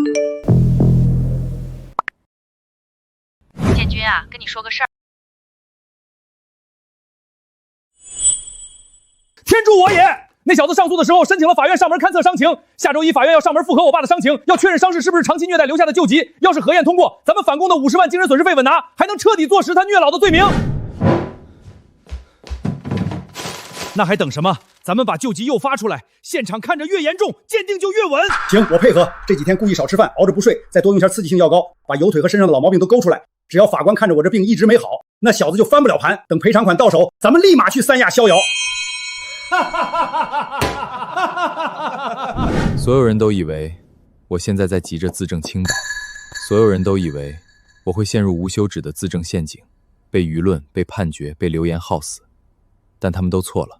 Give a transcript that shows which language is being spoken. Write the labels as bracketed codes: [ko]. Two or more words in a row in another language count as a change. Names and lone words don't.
[zh] 建軍啊，跟你說個事兒。天助我也！那小子上訴的時候申請了法院上門勘測傷情，下周一法院要上門複核我爸的傷情，要確認傷勢是不是長期虐待留下的舊疾。要是核驗通過，咱們反共的50萬精神損失費穩拿，還能徹底坐實他虐老的罪名。那還等什麼？咱們把舊疾又發出來，現場看着越嚴重，鑑定就越穩。行，我配合。這幾天故意少吃飯，熬着不睡，再多用下刺激性藥膏，把油腿和身上的老毛病都勾出来。只要法官看着我這病一直沒好，那小子就翻不了盤。等賠償款到手，咱們立馬去三亞逍遙。所有人都以為我現在在急着自證清白，所有人都以為我會陷入無休止的自證陷阱，被輿論、被判決、被流言耗死，但他們都錯了。